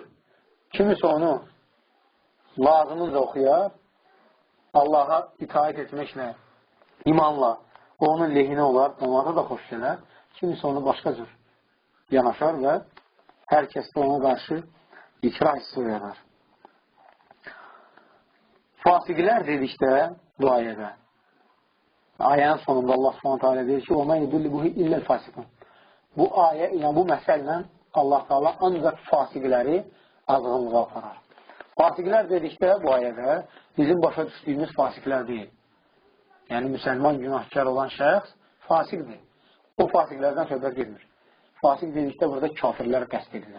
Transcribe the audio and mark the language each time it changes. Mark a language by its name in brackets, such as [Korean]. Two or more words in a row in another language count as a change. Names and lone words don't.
[Azerbaijani] Kimisə onu lazımınca oxuyar, Allaha itaət etməklə, imanla onun lehinə olar, onlara da xoş gələr. Kimisə onu başqa cür yanaşar və hər kəs də ona qarşı ikrah hissi oyanar. Fasiqlər dedikdə bu ayədə, ayənin sonunda Allah s.ə.v. deyir ki, [Arabic] وَمَنْ يُدُلِّبُهِ إِلَّا الْفَاسِقُونَ. [Azerbaijani] Bu ayə, yəni bu məsəllə Allah Teala ancaq fasiqləri azğınlığa aparar. Fasiqlər dedikdə bu ayədə bizim başa düşdüyümüz fasiqlər deyil. Yəni müsəlman günahkar olan şəxs fasiqdir. O fasiqlərdən söhbət gelmir. Fasiq dedikdə burada kafirlər qəsd edilir.